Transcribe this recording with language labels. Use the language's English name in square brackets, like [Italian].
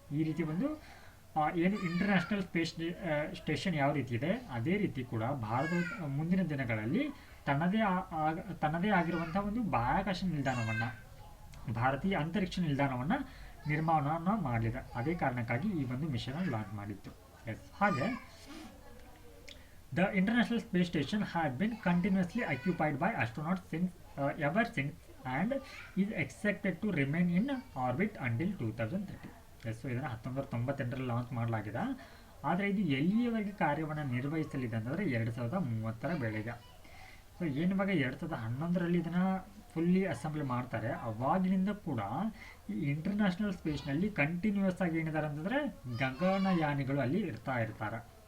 [Kannada] ಈ ರೀತಿ ಒಂದು ಏನು ಇಂಟರ್ನ್ಯಾಷನಲ್ ಸ್ಪೇಸ್ ಸ್ಟೇಷನ್ ಯಾವ ರೀತಿ ಇದೆ ಅದೇ ರೀತಿ ಕೂಡ ಭಾರತ ಮುಂದಿನ ದಿನಗಳಲ್ಲಿ ತನ್ನದೇ ಆಗಿರುವಂಥ ಒಂದು ಬಾಹ್ಯಾಕಾಶ ನಿಲ್ದಾಣವನ್ನು ಭಾರತೀಯ ಅಂತರಿಕ್ಷ ನಿಲ್ದಾಣವನ್ನು ನಿರ್ಮಾಣ ಮಾಡಲಿದೆ. ಅದೇ ಕಾರಣಕ್ಕಾಗಿ ಈ ಒಂದು ಮಿಷನ್ ಲಾಂಚ್ ಮಾಡಿತ್ತು. [English] ಹಾಗೆ The International Space Station had been continuously occupied by astronauts ever since and is expected to remain in orbit until 2030. [Kannada] So ಇದನ್ನು 1998ರಲ್ಲಿ ಲಾಂಚ್ ಮಾಡಲಾಗಿದೆ. ಆದರೆ ಇದು ಎಲ್ಲಿಯವರೆಗೆ ಕಾರ್ಯವನ್ನು ನಿರ್ವಹಿಸಲಿದೆ ಅಂದರೆ 2030ರ ವೇಳೆಗೆ. ಸೊ ಏನಿವಾಗ 2011ರಲ್ಲಿ ಇದನ್ನು ಫುಲ್ಲಿ ಅಸೆಂಬ್ಲಿ ಮಾಡ್ತಾರೆ, ಅವಾಗಿನಿಂದ ಕೂಡ ಈ ಇಂಟರ್ನ್ಯಾಷನಲ್ ಸ್ಪೇಸ್ನಲ್ಲಿ ಕಂಟಿನ್ಯೂಸ್ ಆಗಿ ಏನಿದ್ದಾರೆ ಅಂತಂದರೆ ಗಗನಯಾನಿಗಳು ಅಲ್ಲಿ ಇರ್ತಾರೆ.